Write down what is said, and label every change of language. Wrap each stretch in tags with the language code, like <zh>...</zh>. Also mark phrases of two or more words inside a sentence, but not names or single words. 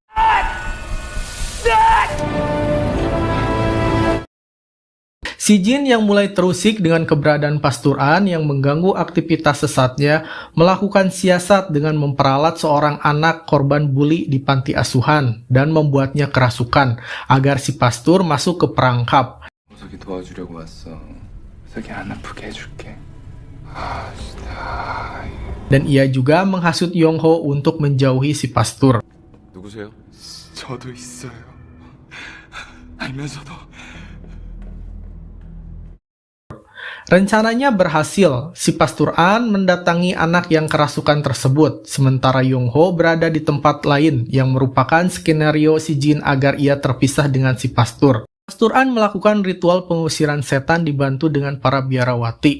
<id>Si jin yang mulai terusik dengan keberadaan Pastur An yang mengganggu aktivitas sesatnya melakukan siasat dengan memperalat seorang anak korban bully di panti asuhan dan membuatnya kerasukan agar si Pastur masuk ke perangkap.</id> <ko>우석이 도와주려고 왔어. 우석이 안 아프게 해줄게.</ko> <id>Dan ia juga menghasut Yong Ho untuk menjauhi si Pastur.</id> <ko>누구세요? 저도 있어요. 알면서도.</ko> <id>Rencananya berhasil, si Pastur An mendatangi anak yang kerasukan tersebut, sementara Yong Ho berada di tempat lain yang merupakan skenario si jin agar ia terpisah dengan si Pastur. Pastur An melakukan ritual pengusiran setan dibantu dengan para biarawati.</id>